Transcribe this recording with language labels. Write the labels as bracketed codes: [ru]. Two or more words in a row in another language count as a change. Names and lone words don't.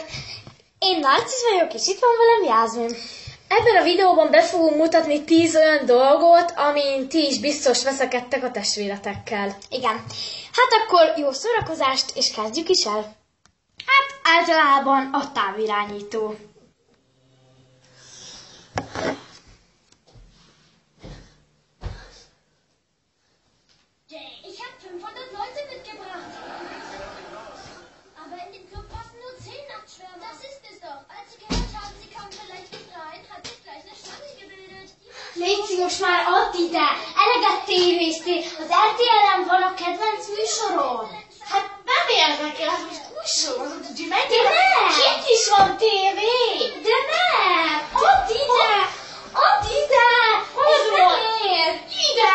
[hu] Én Narcisz vagyok, és itt van velem Jászmin. Ebben a videóban be fogunk mutatni 10 olyan dolgot, amin ti is biztos veszekedtek a testvéretekkel. Igen. Hát akkor jó szórakozást, és kezdjük is el. Hát általában a távirányító. [de] Ich habe 500 Leute mitgebracht. Aber in den Club passen nur 10 Nachtschwärmer. Das ist es doch. Als sie gehört haben, sie kamen vielleicht nicht rein, hat sich gleich eine Schlange gebildet. [hu] Léci, most már add ide! Eleget tévéztél! Az RTL-en van a kedvenc műsorom! Hát nem érdekel, hát most új sorozat, úgyhogy menjél! De nem! Itt is van tévé! De nem! Add ide! Add ide! Ez nem! Ide!